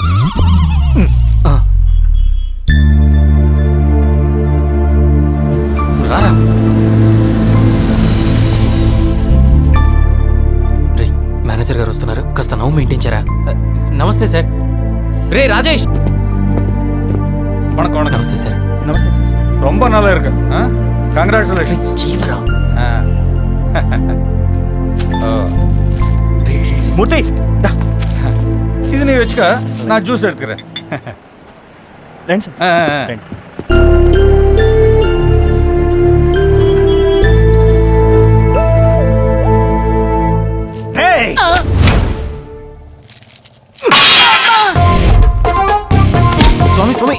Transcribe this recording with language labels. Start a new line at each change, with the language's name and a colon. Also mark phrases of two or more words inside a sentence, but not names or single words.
Telugu: మేనేజర్ గారు వస్తున్నారు, కాస్త నవ్వు మెయింటైన్ చేయరా. నమస్తే సార్. రే రాజేష్.
Tamil: வணக்கம் வணக்கம்.
Telugu: నమస్తే సార్.
Tamil: நமஸ்தே சார். ரொம்ப நல்லா இருக்கு. கங்க்ராச்சுலேஷன்ஸ்.
Telugu: జీవరా. మూర్తి,
Tamil: இது நீ வச்சுக்க, நான் ஜூஸ் எடுத்துக்கிறேன்.
Telugu: రండి సార్. రండి. స్వామి స్వామి,